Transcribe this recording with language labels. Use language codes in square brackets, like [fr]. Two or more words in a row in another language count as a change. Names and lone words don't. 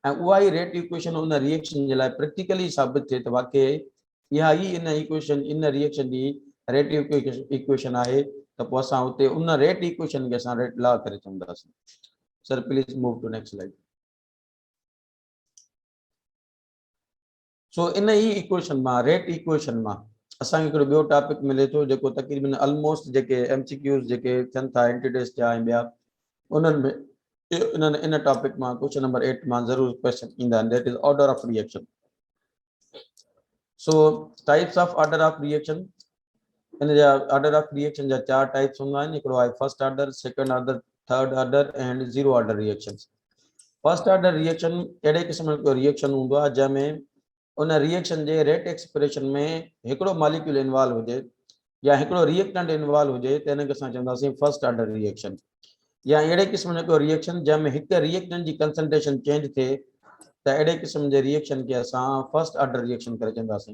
[sd] ऐं उहा ई [en] rate equation [sd] उन रिएक्शन जे लाइ प्रैक्टिकली साबित थिए त वाकई इहा ई इन इक्वेशन इन रिएक्शन जी [en] rate equation [sd] आहे, त पोइ असां उते उन [en] rate equation [sd] खे असां [en] rate law [sd] करे चवंदासीं। [en] Sir please move to next slide. [sd] सो इन ई इक्वेशन मां [en] rate equation [sd] मां असांखे हिकिड़ो ॿियो टॉपिक मिले थो जेको तक़रीबन ऑलमोस्ट जेके MCQs जेके थियनि था एंटीटेस्ट जा ऐं ॿिया उन्हनि में इन टॉपिक मां [en] question number [sd] 8 मां ज़रूर क्वेश्चन ईंदा आहिनि, [en] That is order of reaction. So types of order of reaction, [sd] इन जा [en] order of reaction जा 4 टाइप्स [sd] हूंदा आहिनि। हिकिड़ो आहे [en] first order, second order, third order and zero order reactions. first order reaction [sd] अहिड़े क़िस्म जो रिएक्शन हूंदो आहे जंहिंमें उन रिएक्शन जे [en] rate expression [sd] में हिकिड़ो [en] molecule involve [sd] हुजे या हिकिड़ो [en] reactant involve [sd] हुजे त हिनखे असां चवंदासीं [en] first order reaction. [sd] या अहिड़े क़िस्म जो रिएक्शन जंहिंमें हिकु रिएक्टेंट जी [en] concentration change [sd] थिए त अहिड़े क़िस्म जे रिएक्शन खे असां [en] first order reaction [sd] करे चवंदासीं।